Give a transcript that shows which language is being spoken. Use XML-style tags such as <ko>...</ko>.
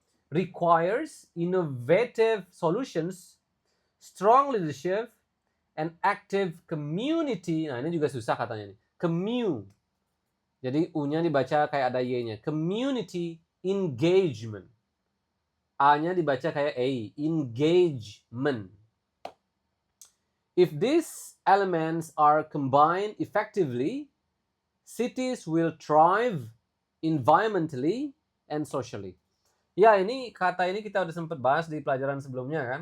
<en>Requires innovative solutions, strong leadership, and active community.</en> <id>Nah, ini juga susah katanya nih. Jadi U-nya dibaca kayak ada Y-nya.</id> <en>Community engagement.</en> <id>A-nya dibaca kayak A.</id> <en>Engagement. If these elements are combined effectively, cities will thrive environmentally and socially.</en> <id>Ya, ini kata ini kita udah sempat bahas di pelajaran sebelumnya kan.</id>